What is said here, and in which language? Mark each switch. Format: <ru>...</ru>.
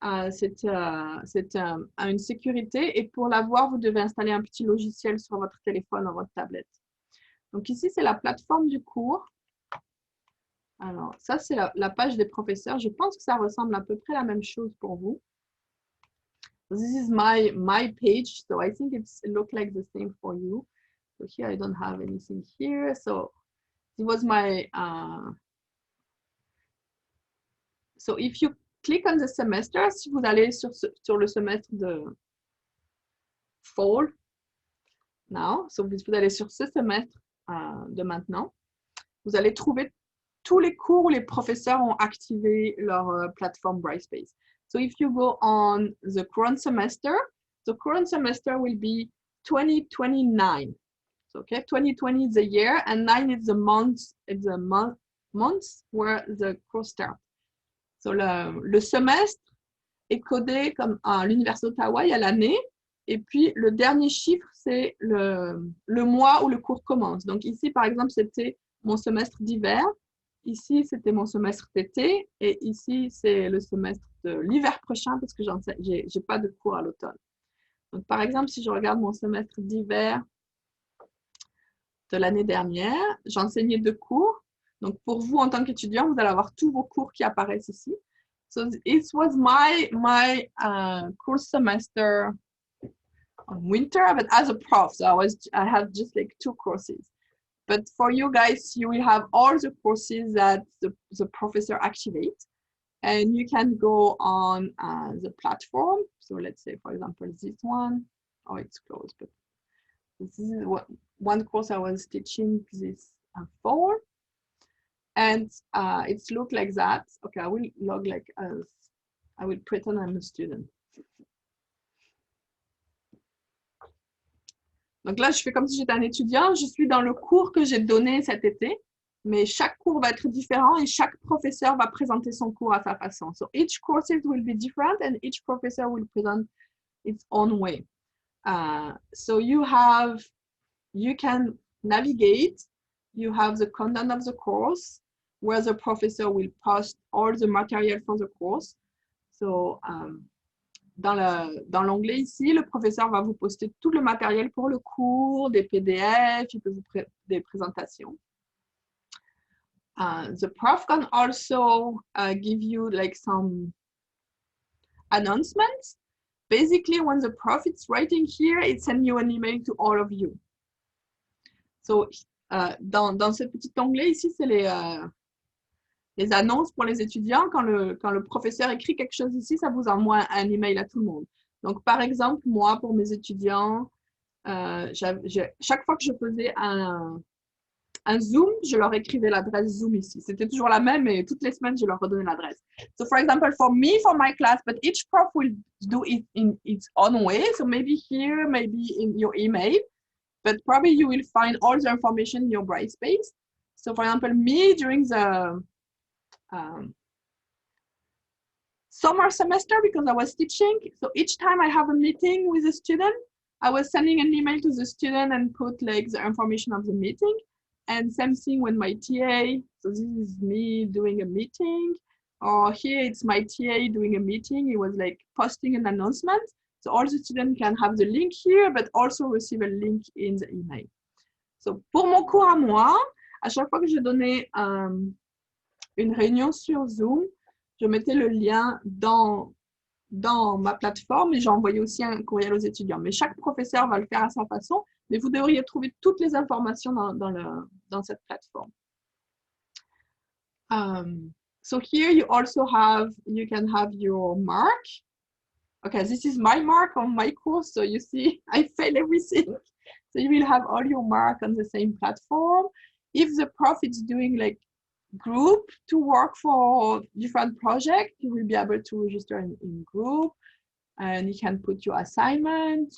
<fr>C'est une sécurité et pour l'avoir, vous devez installer un petit logiciel sur votre téléphone ou votre tablette. Donc ici, c'est la plateforme du cours. Alors, ça, c'est la page des professeurs. Je pense que ça ressemble à peu près à la même chose pour vous.</fr> <en>This is my page, so I think it looks like the same for you. So here, I don't have anything here. So it was my... So if you click on the semester,</en> <fr>si vous allez sur le semestre de fall, now, so vous allez sur ce semestre de maintenant, vous allez trouver tous les cours où les professeurs ont activé leur plateforme Brightspace.</fr> <en>So if you go on the current semester will be 2029. So, okay, 2020 is the year and 9 is the month. It's the months where the course starts.</en> <fr>So le semestre est codé comme à l'Université d'Ottawa, il y a l'année, et puis le dernier chiffre, c'est le mois où le cours commence. Donc ici, par exemple, c'était mon semestre d'hiver, ici, c'était mon semestre d'été, et ici, c'est le semestre de l'hiver prochain, parce que j'ai pas de cours à l'automne. Donc par exemple, si je regarde mon semestre d'hiver de l'année dernière, j'enseignais 2 cours. Donc, pour vous, en tant qu'étudiant, vous allez avoir tous vos cours qui apparaissent ici.</fr> <en>So, it was my course semester on winter, but as a prof, so I had just like 2 courses. But for you guys, you will have all the courses that the professor activates, and you can go on the platform. So, let's say, for example, this one. Oh, it's closed, but this is one course I was teaching this fall. And it's look like that. Okay, I will log like as I will pretend I'm a student.</en> <fr>Donc là, je fais comme si j'étais un étudiant. Je suis dans le cours que j'ai donné cet été, mais chaque cours va être différent et chaque professeur va présenter son cours à sa façon.</fr> <en>So each course will be different and each professor will present its own way. So you can navigate. You have the content of the course, where the professor will post all the material for the course.</en> <fr>So, dans l'onglet ici, le professeur va vous poster tout le matériel pour le cours, des PDF, il peut vous des présentations.</fr> <en>The prof can also give you like some announcements. Basically, when the prof is writing here, it sends you an email to all of you.</en> <fr>So, dans ce petit onglet ici, c'est les annonces pour les étudiants. Quand le professeur écrit quelque chose ici, ça vous envoie un email à tout le monde. Donc, par exemple, moi, pour mes étudiants, chaque fois que je faisais un Zoom, je leur écrivais l'adresse Zoom ici. C'était toujours la même, et toutes les semaines, je leur redonnais l'adresse.</fr> <en>So, for example, for my class, but each prof will do it in its own way. So, maybe here, maybe in your email. But probably you will find all the information in your Brightspace. So, for example, me, during the summer semester, because I was teaching, so each time I have a meeting with a student, I was sending an email to the student and put like the information of the meeting. And same thing when my TA, so this is me doing a meeting, or here it's my TA doing a meeting. It was like posting an announcement. So all the students can have the link here, but also receive a link in the email.</en> <fr>So pour mon cours à moi, à chaque fois que je donnais une réunion sur Zoom, je mettais le lien dans ma plateforme et j'envoyais aussi un courriel aux étudiants. Mais chaque professeur va le faire à sa façon, mais vous devriez trouver toutes les informations dans cette plateforme.</fr> <en>So here you can have your mark. Okay, this is my mark on my course, so you see I fail everything. So you will have all your mark on the same platform. If the prof is doing like group to work for different projects. You will be able to register in group, and you can put your assignments.</en>